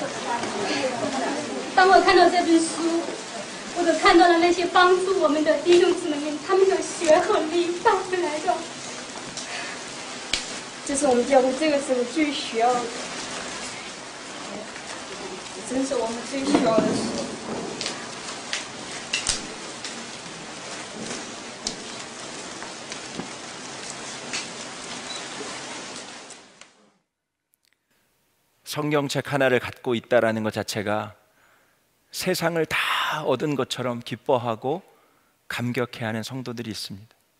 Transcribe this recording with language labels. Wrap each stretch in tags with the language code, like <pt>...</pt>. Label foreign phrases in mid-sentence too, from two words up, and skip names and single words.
<zh>当我看到这本书，我都看到了那些帮助我们的弟兄姊妹们，他们的血和力带回来的。这是我们教会这个时候最需要的，真是我们最需要的事。</zh> <ko>성경책 하나를 갖고 있다라는 것 자체가 세상을 다 얻은 것처럼 기뻐하고 감격해하는 성도들이 있습니다.</ko>